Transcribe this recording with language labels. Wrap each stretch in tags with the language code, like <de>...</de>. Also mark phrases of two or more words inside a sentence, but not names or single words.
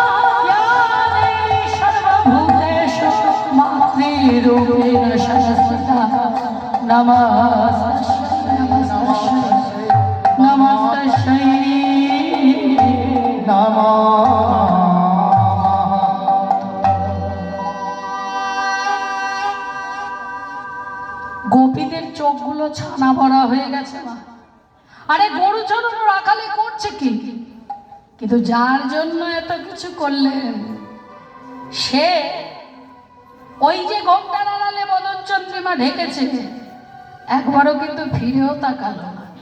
<sa>या देवी सर्वभूतेषु मातृरूपेण संस्थिता नमस्तस्यै नमस्तस्यै नमस्तस्यै नमः।</sa> <bn>গোপীদের চোখগুলো ছানা ভরা হয়ে গেছে মা। আরে গরু চড়ানো রাখালে করছে কি, কিন্তু যার জন্য এত কিছু করলেন সে ওই যে ঘোমটার আড়ালে মদন চন্দ্রিমা ঢেকেছে একবারও কিন্তু ফিরেও তাকালো না।</bn>